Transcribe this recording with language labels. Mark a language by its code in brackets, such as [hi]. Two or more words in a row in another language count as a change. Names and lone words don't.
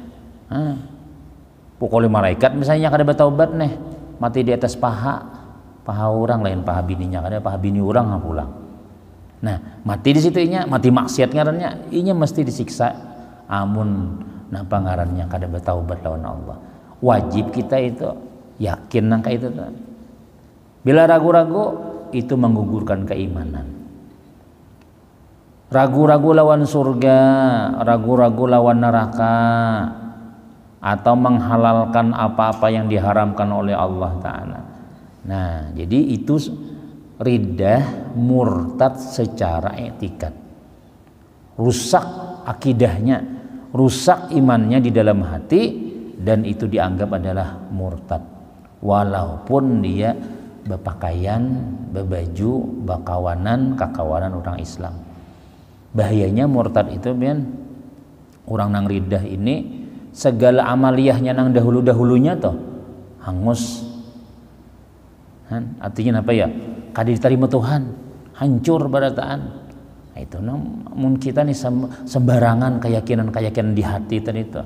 [bjn] Pukul malaikat misalnya kada bertaubat nih, mati di atas paha orang lain paha bininya, kada paha bini orang pulang. Nah, mati di situ inya, mati maksiat ngarannya, inya mesti disiksa. Amun napa ngarannya kada bertaubat lawan Allah. Wajib kita itu yakin nang kayak itu. [id] Bila ragu-ragu itu menggugurkan keimanan. Ragu-ragu lawan surga, ragu-ragu lawan neraka, atau menghalalkan apa-apa yang diharamkan oleh Allah Ta'ala. Nah, jadi itu riddah murtad secara etikat. Rusak akidahnya, rusak imannya di dalam hati, dan itu dianggap adalah murtad walaupun dia berpakaian, berbaju, [bjn] kakawanan orang Islam. Bahayanya murtad itu orang nang riddah ini segala amaliyahnya nang dahulunya tuh hangus. [id] Artinya apa ya? [bjn] Kada diterima Tuhan, hancur barataan. Nah, itu namun kita nih sembarangan keyakinan di hati tadi itu.